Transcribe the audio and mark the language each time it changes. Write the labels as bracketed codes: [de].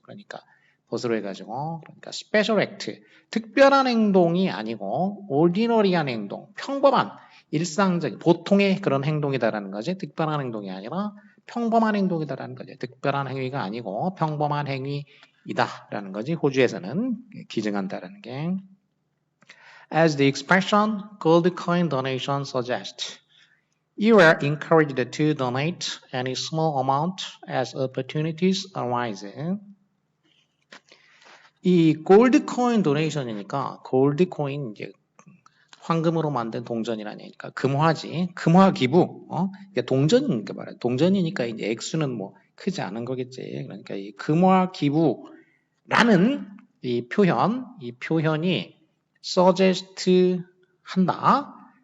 [ko] 그러니까 벗으로 해가지고 그러니까 [en] special act, [ko] 특별한 행동이 아니고 ordinary한 행동, 평범한, 일상적인, 보통의 그런 행동이다라는 거지. 특별한 행동이 아니라 평범한 행동이다라는 거지. 특별한 행위가 아니고 평범한 행위이다라는 거지. 호주에서는 기증한다라는 게. [en] As the expression gold coin donation suggests, you are encouraged to donate any small amount as opportunities arise. [ko] 이 골드 코인 도네이션이니까 골드 코인 이제 황금으로 만든 동전이라니까 금화지. 금화 기부. 그러니까 동전이니까 말이야. 동전이니까 이제 액수는 뭐 크지 않은 거겠지. 그러니까 이 금화 기부라는 이 표현이 suggest 한다.